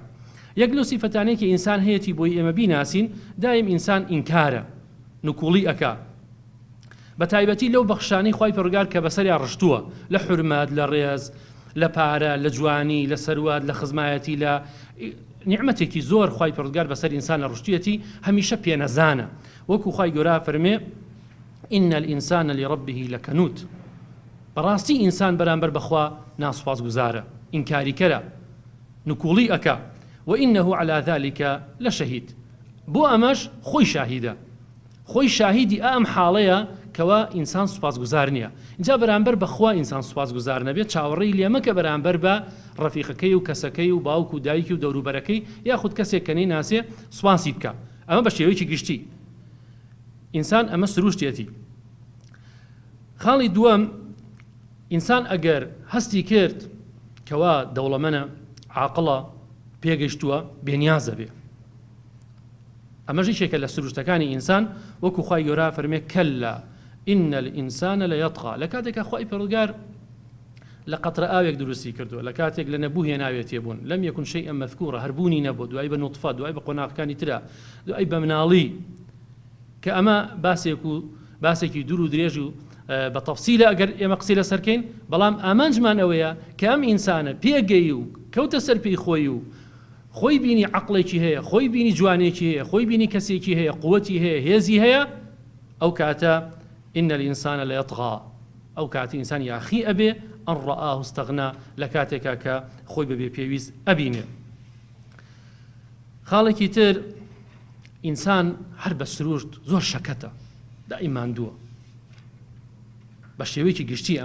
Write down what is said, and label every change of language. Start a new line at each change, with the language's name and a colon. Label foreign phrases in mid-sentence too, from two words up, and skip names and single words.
Central Kurdish: یەک لەو سیفەتانەیە کە ئینسان هەیەی بۆی ئێمە بیناسین دایم ئینسان ئینکارە نکوڵی ئەکا بە تایبەتی لەو بەخشانەی خوای پەروەردگار کە بەسەریان ڕشتووە لە حورمەت لە ڕێز لە پارە لە جوانی لە سەروات لە خزمایەتی لە نیعمەتێکی زۆر خوای پەروەردگار بەسەر ئینسان لە ڕشتوویەتی هەمیشە پێنەزانە وەکو خوای گەورە فەرمێ
Arabic: إن الإنسان لربه لكنود
Central Kurdish: بەڕاستی ئینسان بەرامبەر بەخوا ناسوپاسگوزارە ئینکاریکەرە نکوڵی ئەکا
Arabic: وإنه على ذلك لشهيد
Central Kurdish: بۆ ئەمەش خۆی شاهیدە خۆی شاهیدی ئەم حاڵەیە کەوا ئینسان سوپاسگوزار نییە. اینجا بەرامبەر بەخوا ئینسان سوپاسگوزار نەبێت چاوەڕێی لێمەکە بەرامبەر بە ڕەفیقەکەی و کەسەکەی و باوک و دایکی و دەوروبەرەکەی یاخود کەسێک کە ناسێ سوپاسی بکە. ئەمە بە شێوەیەکی گشتی ئینسان ئەمە سروشتێتی. خاڵی دووەم ئینسان ئەگەر هەستی کرد کەوا دەوڵەمەنە عاقڵە پێگەشتووە بێنیازە بێ. ئەمەژی شێکە لە سروشتەکانی ئینسان وەکو خوای گەورە فەرمێ
Arabic: کەلا إن الإنسان ليطغى
Central Kurdish: لە کاتێکە خوای پەروەردگار لە قەترە ئاوێک دروستی کردووە لە کاتێک لە نەبوو هێناوێت تێبوون
Arabic: لەم یەکون شەیئا مەذکوورە
Central Kurdish: هەربوونی نەبوو دوای بە نوطفە دوای بە قۆناغەکانی ترە دوای بە مناڵی کە ئەمە باسێکی دوور و درێژ و بە تەفسیلە ئەگەر ئێمە قسەی لەسەرکەین. بەڵام ئامانجمان ئەوەیە کە ئەم ئینسانە پێگەی و کەوتە سەر پێی خۆی و خۆی بینی عەقڵێکی هەیە خۆی بینی جوانێکی هەیە خۆی بینی کەسێکی هەیە قووەتی هەیە هێزی هەیە ئەو کاتە
Arabic: إن الإنسان ليطغى
Central Kurdish: ئەو کاتی ئینسان یاخی ئەبێ
Arabic: ئەن ڕەئاه استەغنا
Central Kurdish: لە کاتێکا کە خۆی بەبێ پێویست ئەبینێ. خاڵێکی تر ئینسان هەر بە سروشت زۆر شەکەتە دائیم ماندووە بە شێوەیەکی گشتی.